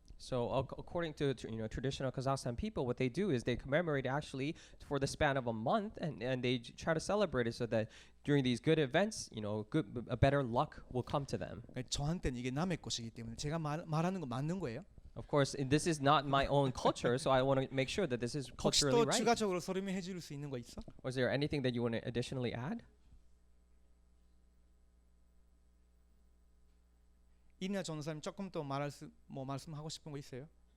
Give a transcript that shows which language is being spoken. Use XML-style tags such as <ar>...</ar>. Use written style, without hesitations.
<en>So according to traditional Kazakhstan people, what they do is they commemorate actually for the span of a month, and they try to celebrate it so that during these good events, a better luck will come to them.</en> <ko>저한테는 이게 남의 것이기 때문에 제가 말하는 거 맞는 거예요.</ko> <en>Of course, this is not my own culture, so I want to make sure that this is</en> <ko>혹시</ko> <en>culturally</en> <ko>또</ko> <en>right.</en> <ko>추가적으로 설명해 줄 수 있는 거 있어?</ko> <en>Was there anything that you want to additionally add?</en> <ko>이나 전사님 조금 더 말씀하고 싶은 거 있어요?</ko>